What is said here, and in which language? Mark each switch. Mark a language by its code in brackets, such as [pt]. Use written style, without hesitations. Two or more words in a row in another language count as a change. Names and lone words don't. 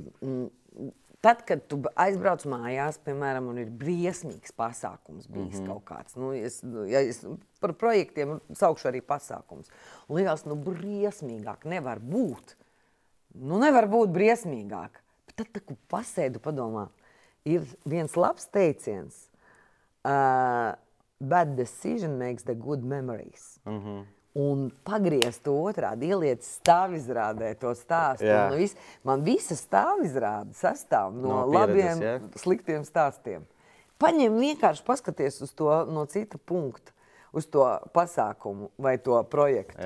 [lv] Tad, kad tu aizbrauc mājās, piemēram, un ir briesmīgs pasākums bijis kaut kāds. Es par projektiem saukšu arī pasākums. Un liekas, briesmīgāk nevar būt. Nevar būt briesmīgāk. Bet tad, kad pasēdu padomā, ir viens labs teiciens. [en] Bad decision makes the good memories. [lv] Un pagriezt to otrādi, ieliec stāvizrādē to stāstu. Man visa stāvizrāde sastāv no labiem, sliktiem stāstiem. Paņem vienkārši paskaties uz to no cita punkta, uz to pasākumu vai to projektu.